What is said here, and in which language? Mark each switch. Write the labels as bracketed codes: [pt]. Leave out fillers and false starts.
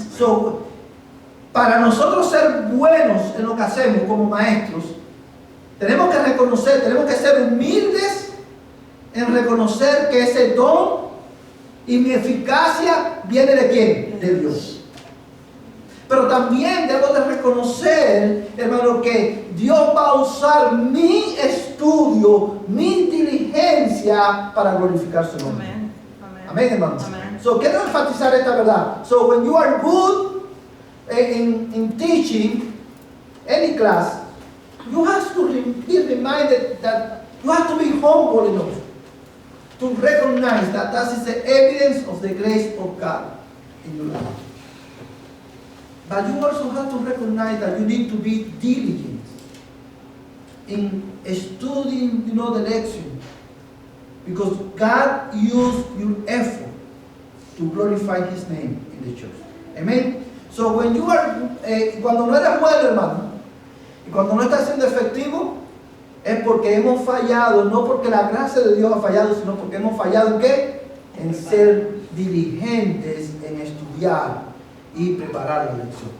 [es] So, para nosotros ser buenos en lo que hacemos como maestros, tenemos que reconocer, tenemos que ser humildes en reconocer que ese don y mi eficacia viene de ¿quién? De Dios. Pero también debo de reconocer, hermano, que Dios va a usar mi estudio, mi diligencia para glorificar su nombre. Amén. Amén, hermanos. Amén. So, quiero enfatizar esta verdad. [en] So, when you are good in teaching any class, you have to be reminded that you have to be humble enough to recognize that that is the evidence of the grace of God in your life. But you also have to recognize that you need to be diligent in studying, the lection, because God used your effort to glorify His name in the church. Amen. So when you are, [es] cuando no eres bueno, hermano, y cuando no estás siendo efectivo, es porque hemos fallado, no porque la gracia de Dios ha fallado, sino porque hemos fallado ¿en qué? En ser diligentes en estudiar y preparar la lección.